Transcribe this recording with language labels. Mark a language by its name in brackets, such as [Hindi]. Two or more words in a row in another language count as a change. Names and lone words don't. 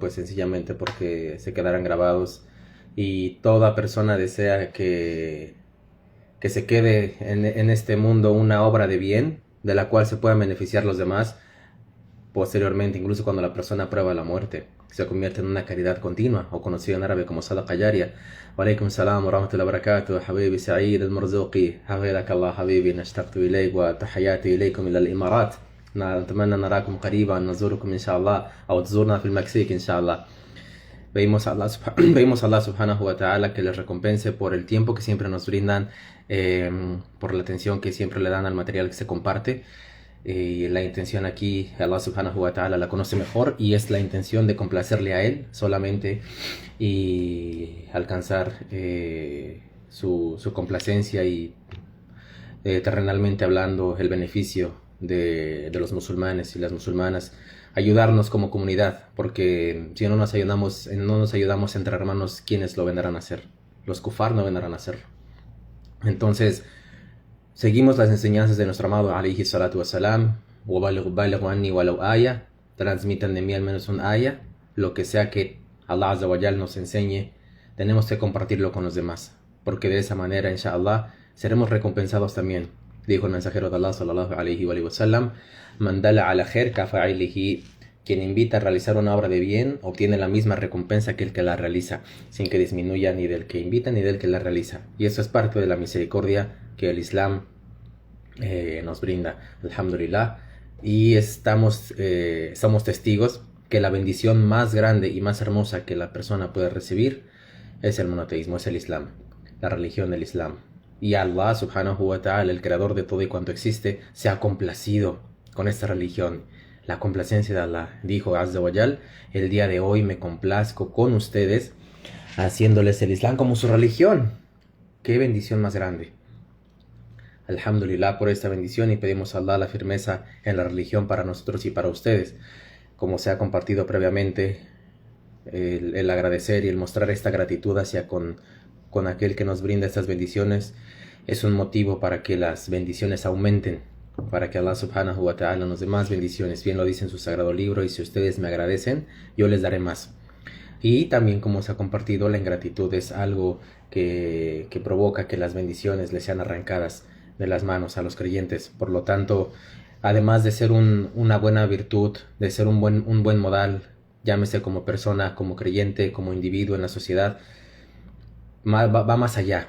[Spanish] Pues sencillamente porque se quedarán grabados y toda persona desea que se quede en este mundo una obra de bien de la cual se puedan beneficiar los demás posteriormente, incluso cuando la persona prueba la muerte. Se convierte en una caridad continua, o conocido en árabe como [Arabic] صدقة جارية. وعليكم السلام ورحمة الله وبركاته، حبيبي Sa'id al-Marzuqi, حفظك الله حبيبي نشتقت إليك وتحياتي إليكم إلى الإمارات. نتمنى نراكم قريبا نزوركم إن شاء الله أو تزورنا في المكسيك إن شاء الله. [Spanish] Pedimos a Allah [Arabic] سبحانه وتعالى [Spanish] que les recompense por el tiempo que siempre nos brindan, por la atención que siempre le dan al material que se comparte. Y la intención aquí, Allah [Arabic] سبحانه وتعالى [Spanish] la conoce mejor y es la intención de complacerle a Él solamente y alcanzar su complacencia y terrenalmente hablando el beneficio de los musulmanes y las musulmanas, ayudarnos como comunidad, porque si no nos ayudamos entre hermanos, ¿quiénes lo vendrán a hacer? Los kufar no vendrán a hacerlo. Entonces, seguimos las enseñanzas de nuestro amado [Arabic] عليه الصلاة والسلام. وَبَلِغُ عني ولو آية. [Spanish] Transmitan de mí al menos un aya. Lo que sea que Allah [Arabic] عز وجل [Spanish] nos enseñe, tenemos que compartirlo con los demás, porque de esa manera, inshallah, seremos recompensados también. Dijo el mensajero de Allah [Arabic] صلى الله عليه وسلم: من دل على خير كفاعله. [Spanish] Quien invita a realizar una obra de bien obtiene la misma recompensa que el que la realiza, sin que disminuya ni del que invita ni del que la realiza. Y eso es parte de la misericordia que el Islam nos brinda, alhamdulillah. Y somos testigos que la bendición más grande y más hermosa que la persona puede recibir es el monoteísmo, es el Islam, la religión del Islam. Y Allah [Arabic] سبحانه وتعالى, [Spanish] el creador de todo y cuanto existe, se ha complacido con esta religión. La complacencia de Allah, dijo [Arabic] عز وجل: [Spanish] el día de hoy me complazco con ustedes haciéndoles el Islam como su religión. Qué bendición más grande. Alhamdulillah por esta bendición, y pedimos a Allah la firmeza en la religión para nosotros y para ustedes. Como se ha compartido previamente, el agradecer y el mostrar esta gratitud hacia con aquel que nos brinda estas bendiciones es un motivo para que las bendiciones aumenten, para que Allah [Arabic] سبحانه وتعالى [Spanish] nos dé más bendiciones. Bien lo dice en su sagrado libro: y si ustedes me agradecen, yo les daré más. Y también, como se ha compartido, la ingratitud es algo que provoca que las bendiciones les sean arrancadas de las manos a los creyentes. Por lo tanto, además de ser una buena virtud, de ser un buen modal, llámese como persona, como creyente, como individuo en la sociedad, va más allá.